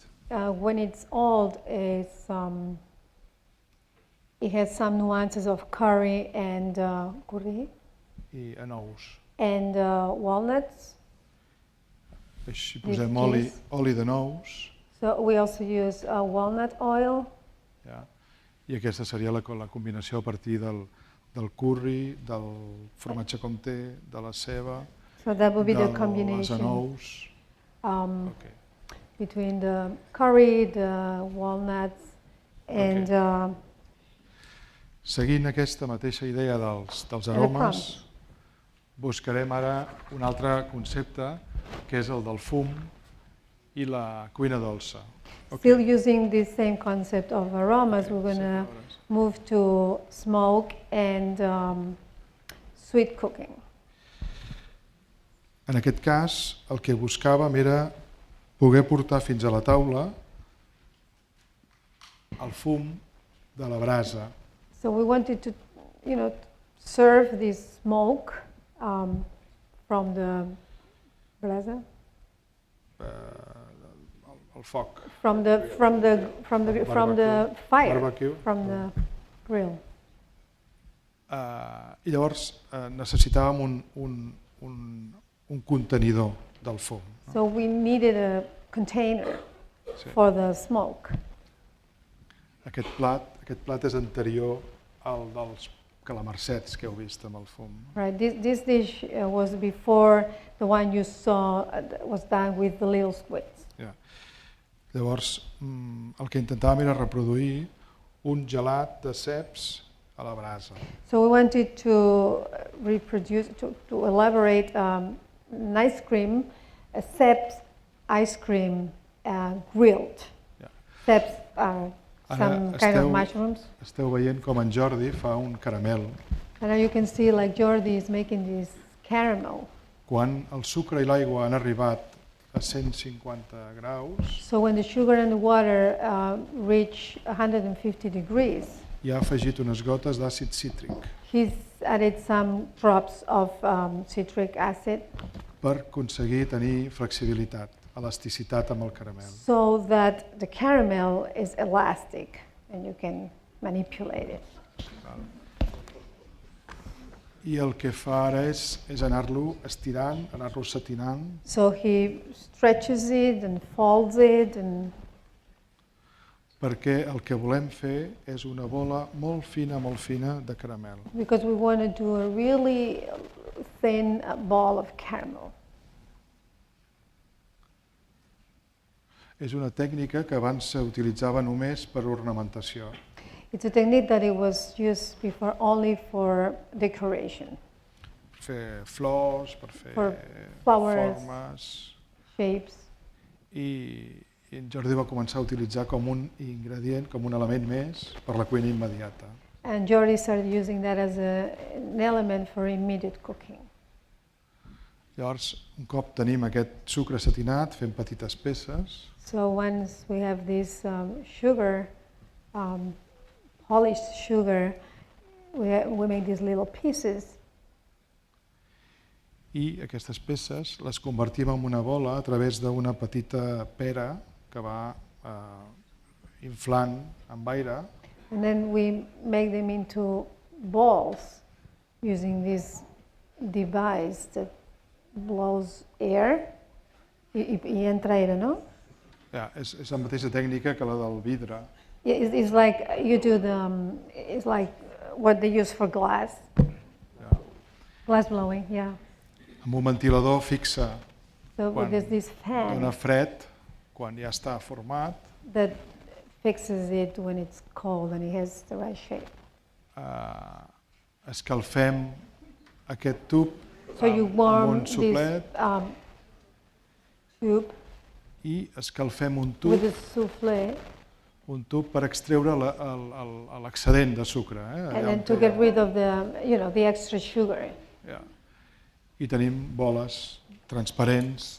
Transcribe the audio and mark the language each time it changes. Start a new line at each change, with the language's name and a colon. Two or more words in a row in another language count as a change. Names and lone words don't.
English: When it's old, it has some nuances of curry and curry.
Catalan: I a nous.
English: And walnuts.
Catalan: Així posem oli de nous.
English: So we also use walnut oil. Ja.
Catalan: I aquesta seria la combinació a partir del curri, del formatge comté, de la ceba,
English: so that would be the
Catalan: les
English: combination
Catalan: anous. Okay.
English: Between the curry, the walnuts, and
Catalan: seguint aquesta mateixa idea dels aromes, buscarem ara un altre concepte, que és el del fum i la cuina dolça.
English: Still using this same concept of aromas, we're going to move to smoke and sweet cooking.
Catalan: En aquest cas, el que buscàvem era poder portar fins a la taula el fum de la brasa.
English: So we wanted to, serve this smoke from the brasa,
Catalan: el foc,
English: from the fire, barbecue. from the grill.
Catalan: I llavors necessitàvem un contenidor del fum.
English: So we needed a container
Catalan: Sí.
English: for the smoke.
Catalan: Aquest plat és anterior al dels calamarsets que heu vist amb el fum.
English: Right. This dish was before the one you saw was done with the little squids. Yeah.
Catalan: Llavors, el que intentàvem era reproduir un gelat de ceps a la brasa.
English: So we wanted to reproduce, to elaborate an ice cream, a ceps ice cream grilled. Yeah. Ceps are some kind of mushrooms.
Catalan: Esteu veient com en Jordi fa un caramel.
English: And now you can see like Jordi is making this caramel.
Catalan: Quan el sucre i l'aigua han arribat a 150 graus,
English: So when the sugar and the water reach 150 degrees,
Catalan: hi ha afegit unes gotes d'àcid cítric
English: he's added some drops of citric acid
Catalan: per aconseguir tenir flexibilitat, elasticitat amb el caramel.
English: so that the caramel is elastic and you can manipulate it.
Catalan: I el que fa ara és anar-lo estirant, anar-lo satinant,
English: So he stretches it and folds it, and
Catalan: perquè el que volem fer és una bola molt fina de caramel.
English: because we want to do a really thin ball of caramel.
Catalan: És una tècnica que abans s'utilitzava només per ornamentació.
English: It's a technique that it was used before only for decoration,
Catalan: Per fer flors, per fer
English: For flowers.
Catalan: formes.
English: shapes.
Catalan: I en Jordi va començar a utilitzar com un ingredient, com un element més per la cuina immediata.
English: And Jordi started using that as an element for immediate cooking.
Catalan: Llavors, un cop tenim aquest sucre satinat, fem petites peces,
English: So once we have this sugar, polished sugar, we make these little pieces,
Catalan: i aquestes peces les convertim en una bola a través d'una petita pera que va inflant amb aire,
English: and then we make them into balls using this device that blows air.
Spanish: Y entra aire, no?
Catalan: ja, és la mateixa tècnica que la del vidre.
English: It's like you do it's like what they use for glass.
Catalan: Ja.
English: Glass blowing, yeah.
Catalan: Amb un ventilador fixa,
English: So
Catalan: Quan
English: there's this
Catalan: dona
English: fan
Catalan: fred, quan ja està format,
English: that fixes it when it's cold and it has the right shape.
Catalan: escalfem aquest tub
English: So you
Catalan: amb
English: warm
Catalan: un
English: this
Catalan: soplet
English: tube
Catalan: i escalfem un
English: with
Catalan: tub,
English: a souffle,
Catalan: per extreure l'excedent de sucre.
English: and then to get rid of the extra sugar.
Catalan: Ja. I tenim boles transparents